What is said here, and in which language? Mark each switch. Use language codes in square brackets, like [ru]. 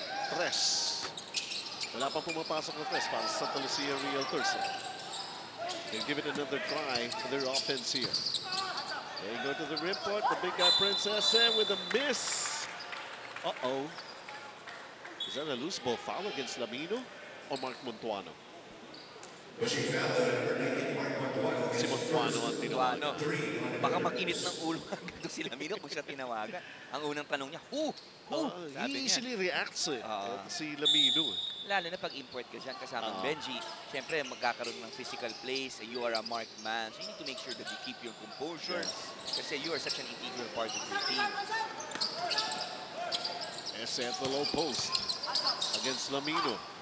[tl] Tres. Wala pa pumapasok na Tres para sa Sta Lucia Realtors. [en] They give it another try for their offense here. They go to the rim point. The big guy Princess with a miss. Uh-oh. Is that a loose ball foul against Lamino or Mark Montuano? [tl] Si Montuano ang tinawagan. Baka makinit ng ulo agad si Lamino kung siya tinawagan. Ang unang tanong niya, who? [en] He easily reacts si Lamino. [tl] Lalo na pag import ka dyan kasamang Benji, syempre magkakaroon ng physical plays, [en] you are a marked man, so you need to make sure that you keep your composure kasi you are such an integral part of your team. Esse at the low post against Lamino.